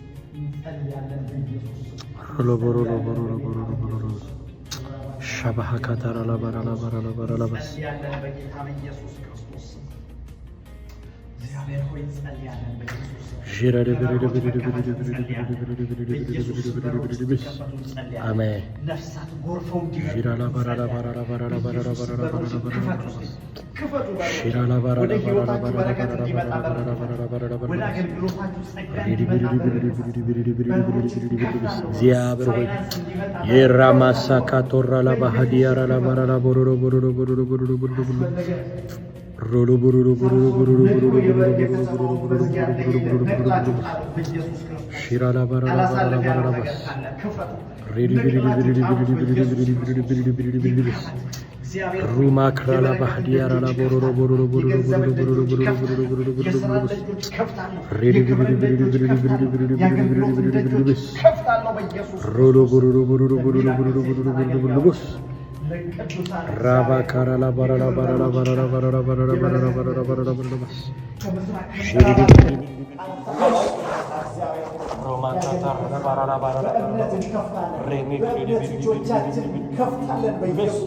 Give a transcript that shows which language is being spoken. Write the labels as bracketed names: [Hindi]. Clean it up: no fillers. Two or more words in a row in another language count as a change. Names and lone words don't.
[Amharic] ሻባሃ ካታራ ላባራላባራላባራላባስ በጌታ በኢየሱስ ክርስቶስ እግዚአብሔር ሆይ እንጸልያለን በኢየሱስ አሜን። ነፍሳት ጎርፈው እግዚአብሔር ሆይ የራማሳ ካቶራ ላባሃዲያራ ላባራላ ቦሮሮ ቦሮሮ ቦሮሮ ቦሮሮ ቦሮሮ ሮሎ ቦሮሮ ቦሮሮ ቦሮሮ ቦሮሮ ሺራ ላባራላ ባራላ ባራላ ባስ ሬዲ ቢዲ ቢዲ ቢዲ ቢዲ ቢዲ ሩማ ክራላ ባህዲያራ ላ ቦሮሮ ቦሮሮ ቦሮሮ ቦሮሮ ቦሮሮ ቦሮሮ ቦሮሮ ቦሮሮ ሬዲ ቢዲ ቢዲ ቢዲ ቢዲ ቢዲ ቢዲ ሮሎ ቦሮሮ ቦሮሮ ቦሮሮ ቦሮሮ ቦሮሮ ቦሮሮ ራባ ካራላ ባራላ ባራላ ባራላ ባራላ ባራላ ባራላ ባራላ ባራላ ባራላ ባስ ሺሪ ሮማ ካታራ ባራላ ባራላ ሬሚ ቢዲ ቢዲ ቢዲ